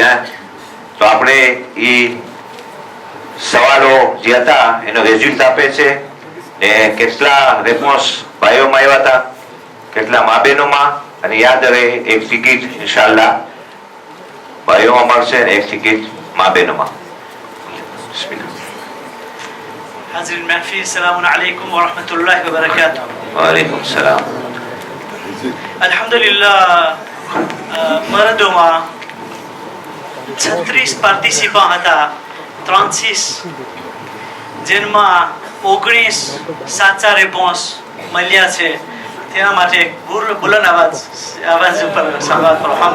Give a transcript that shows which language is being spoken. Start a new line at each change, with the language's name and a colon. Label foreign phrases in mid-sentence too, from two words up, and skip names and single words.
Gujarati: તો આપણે એ સવાલો જે હતા એનો રેઝલ્ટ આપે છે ને કેટલા રેસ્પોન્સ ભાઈઓમાં આવ્યા હતા, કેટલા મા બહેનોમાં, અને યાદ રહે એક ટિકિટ ઇન્શાલ્લાહ ભાઈઓમાં મળશે ને એક ટિકિટ મા બહેનોમાં.
Urdu: حاضرین محفل
Arabic: السلام علیکم ورحمۃ اللہ وبرکاتہ. وعلیکم السلام.
Gujarati: અલ્હમ્દુલિલ્લાહ મર્દોમાં 36 પાર્ટિસિપન્ટ હતા, 36 જેમાં 19 સાચા રેસ્પોન્સ મળ્યા છે. તેના માટે બુલંદ આવાજ ઉપર સવાલ કરો.